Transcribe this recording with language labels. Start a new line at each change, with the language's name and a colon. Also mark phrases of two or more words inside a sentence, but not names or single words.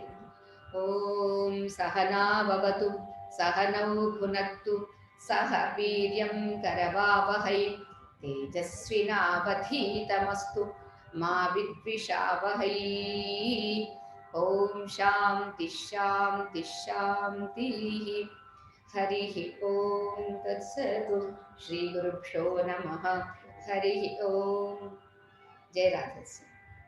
Sanskrit: ఓం సహనావవతు సహనౌ భునక్తు సహ వీర్యం కరవావహై తేజస్వినావధీతమస్తు మా విద్విషావహై. ఓం శాంతి శాంతి శాంతి. हरिः ॐ तत्सत्। श्रीगुरुभ्यो नमः। हरिः ॐ। जय राधे।